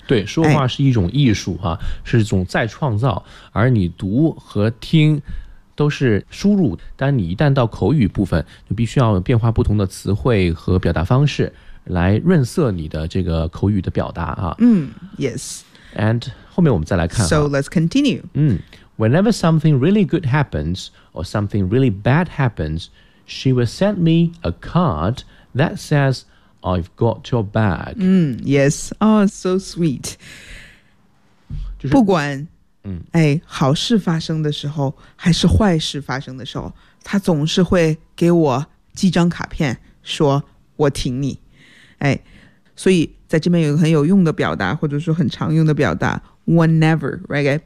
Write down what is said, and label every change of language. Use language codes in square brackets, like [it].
[zh] 对，说话是一种艺术、啊哎、是一种再创造，而你读和听都是输入，但你一旦到口语部分就必须要变化不同的词汇和表达方式来润色你的这个口语的表达啊。 [en] Yes。 [zh] And 后面我们再来看。 [en] So let's continue. Whenever something really good happens or something really bad happens, she will send me a card that says, I've got your back. Yes. Oh, so sweet. [zh] 不管好事发生的时候还是坏事发生的时候，她总是会给我寄张卡片说我挺你。所以在这边有一个很有用的表达，或者说很常用的表达， whenever, right?